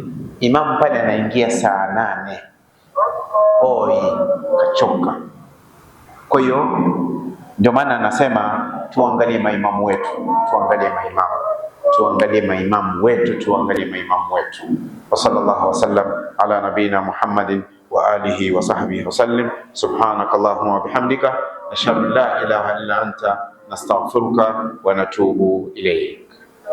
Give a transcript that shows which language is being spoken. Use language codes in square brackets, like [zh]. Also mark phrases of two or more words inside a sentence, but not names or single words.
[sw] Imamu pale anaingia saa 8. Oi, kachoka. Kwa hiyo ndio maana anasema tuangalie maimamu wetu, tuangalie maimamu wetu. [ar] وصلى الله وسلم على نبينا محمد وآله وصحبه وسلم. سبحانك اللهم وبحمدك نشهد أن لا إله إلا أنت نستغفرك ونتوب إليك.